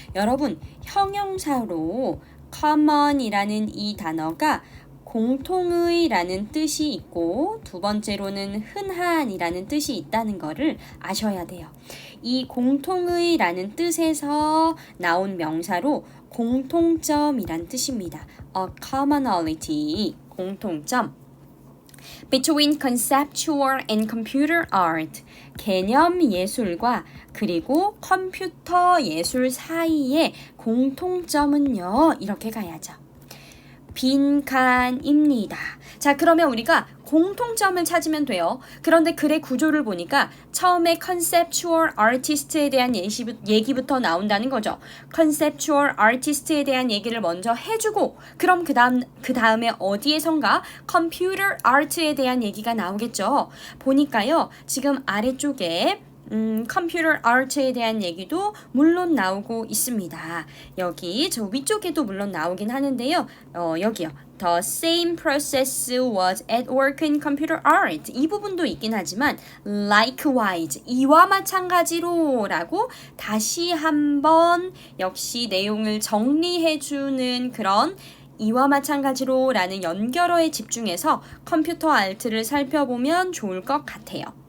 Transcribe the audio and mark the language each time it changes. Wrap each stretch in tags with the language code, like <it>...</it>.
<ko>여러분 형용사로 common이라는 이 단어가 공통의라는 뜻이 있고 두 번째로는 흔한이라는 뜻이 있다는 거를 아셔야 돼요. 이 공통의라는 뜻에서 나온 명사로 공통점이란 뜻입니다.</ko> <en>A commonality,</en> <ko>공통점.</ko> <en>Between conceptual and computer art,</en> <ko>개념 예술과 그리고 컴퓨터 예술 사이의 공통점은요, 이렇게 가야죠. 빈칸입니다. 자, 그러면 우리가 공통점을 찾으면 돼요. 그런데 글의 구조를 보니까 처음에 conceptual artist에 대한 얘기부터 나온다는 거죠. conceptual artist에 대한 얘기를 먼저 해주고 그럼 그 다음에 어디에선가 computer art에 대한 얘기가 나오겠죠. 보니까요. 지금 아래쪽에 컴퓨터 아트에 대한 얘기도 물론 나오고 있습니다. 여기 저 위쪽에도 물론 나오긴 하는데요. 여기요.</ko> <en>The same process was at work in computer art.</en> <ko>이 부분도 있긴 하지만 likewise, 이와 마찬가지로 라고 다시 한번 역시 내용을 정리해주는 그런 이와 마찬가지로 라는 연결어에 집중해서 컴퓨터 아트를 살펴보면 좋을 것 같아요.</ko>